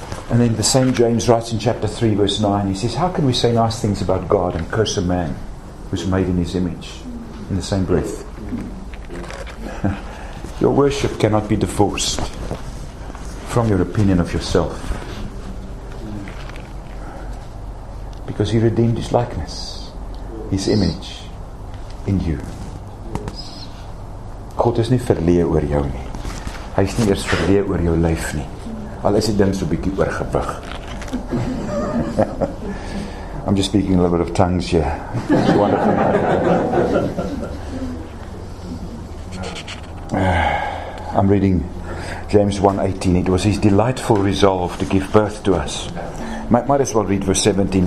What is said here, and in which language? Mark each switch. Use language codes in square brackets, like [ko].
[en] And then the same James writes in chapter 3 verse 9, he says, how can we say nice things about God and curse a man who's made in his image in the same breath? Your worship cannot be divorced from your opinion of yourself, because he redeemed his likeness, his image in you. [af] God is nie verleë oor jou nie. Hy is nie eers verleë oor jou lyf nie. Al is die ding so bietjie oorgewig. [en] I'm just speaking a little bit of tongues here. It's wonderful. I'm reading James 1:18. It was his delightful resolve to give birth to us. Might as well read verse 17.